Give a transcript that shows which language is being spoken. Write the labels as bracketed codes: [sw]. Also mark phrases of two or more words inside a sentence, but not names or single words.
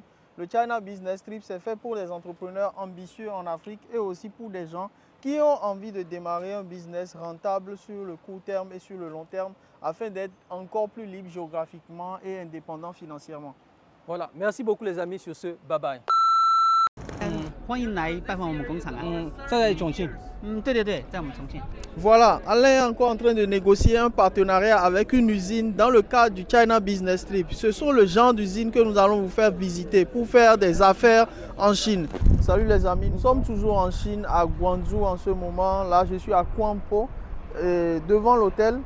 [fr] Le China Business Trip, c'est fait pour les entrepreneurs ambitieux en Afrique et aussi pour des gens qui ont envie de démarrer un business rentable sur le court terme et sur le long terme afin d'être encore plus libre géographiquement et indépendant financièrement. Voilà, merci beaucoup les amis sur ce. Bye bye. [zh] 欢迎来拜访我们工厂啊。 Ça在重庆。对对对，在我们重庆。 [fr] Voilà, Alain est encore en train de négocier un partenariat avec une usine dans le cadre du China Business Trip. Ce sont le genre d'usines que nous allons vous faire visiter pour faire des affaires en Chine. Salut les amis, nous sommes toujours en Chine, à Guangzhou en ce moment. Là, je suis à Quanpo, devant l'hôtel.